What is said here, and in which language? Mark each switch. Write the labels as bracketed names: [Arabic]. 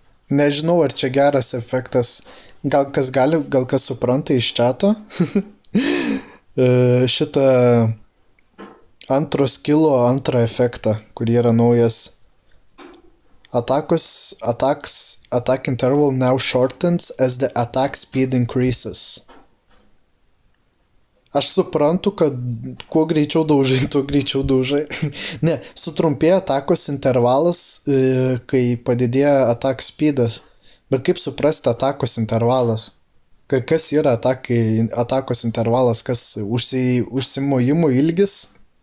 [Lithuanian] Nežinau, ar čia geras efektas. Gal kas supranta iš chato. Šitą antro skillo antrą efektą, kur yra naujas attacks [English] attack interval now shortens as the attack speed increases. [Lithuanian] Aš suprantu, kad kuo greičiau daužai, tuo greičiau daužai. Ne, sutrumpėja atakos intervalas, kai padidėja attack speedas. Bet kaip suprasti atakos intervalas? Kas yra atakos intervalas, kas užsimojimo ilgis?